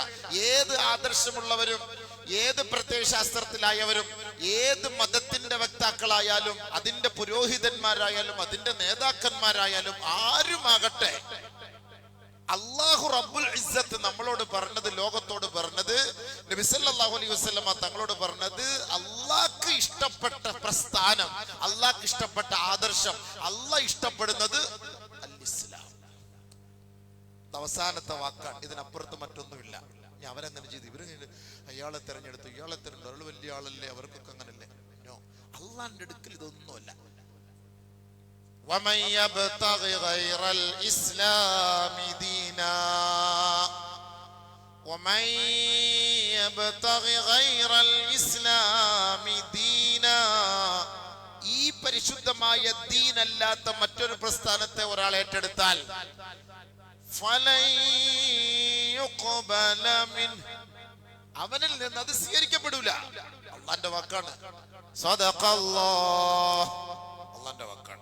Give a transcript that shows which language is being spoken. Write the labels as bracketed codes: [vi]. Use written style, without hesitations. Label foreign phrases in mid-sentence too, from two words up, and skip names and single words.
[ml] ഏത് ആദർശമുള്ളവരും, ഏത് പ്രത്യയശാസ്ത്രത്തിലായവരും, ഏത് മതത്തിന്റെ വക്താക്കളായാലും, അതിന്റെ പുരോഹിതന്മാരായാലും, അതിന്റെ നേതാക്കന്മാരായാലും ആരുമാകട്ടെ, [ar] الله رب العزة [ml] നമ്മളോട് പറഞ്ഞത്, ലോകത്തോട് പറഞ്ഞത്, നബി [ar] صلى الله عليه وسلم [ml] തങ്ങളോട് പറഞ്ഞത്, അല്ലാഹ്ക്ക് ഇഷ്ടപ്പെട്ട പ്രസ്ഥാനം, അല്ലാഹ്ക്ക് ഇഷ്ടപ്പെട്ട ആദർശം, അല്ലാഹ് ഇഷ്ടപ്പെടുന്നത് [ar] الإسلام. [ml] അവസാനത്തെ വാക്കാണ്. ഇതിനപ്പുറത്ത് മറ്റൊന്നുമില്ല. ഞാൻ അവരങ്ങനെ ചെയ്തു, ഇവര് അയാളെ തെരഞ്ഞെടുത്തു, ഇയാളെ തെരഞ്ഞെടുത്തു, അയാൾ വലിയ ആളല്ലേ, അവർക്കൊക്കെ അങ്ങനല്ലേ. നോ, അള്ളാന്റെ അടുക്കൽ ഇതൊന്നുമല്ല. [ar] ومن يبتغي غير الإسلام دينا ومن يبتغي غير الإسلام دينا, [ml] ഈ പരിശുദ്ധമായ ദീനല്ലാത്ത മറ്റൊരു പ്രസ്ഥാനത്തെ ഒരാൾ ഏറ്റെടുത്താൽ അവനിൽ നിന്ന് അത് സ്വീകരിക്കപ്പെടൂല. അള്ളാന്റെ വാക്കാണ്. സദഖല്ലാഹ്, അള്ളാന്റെ വാക്കാണ്.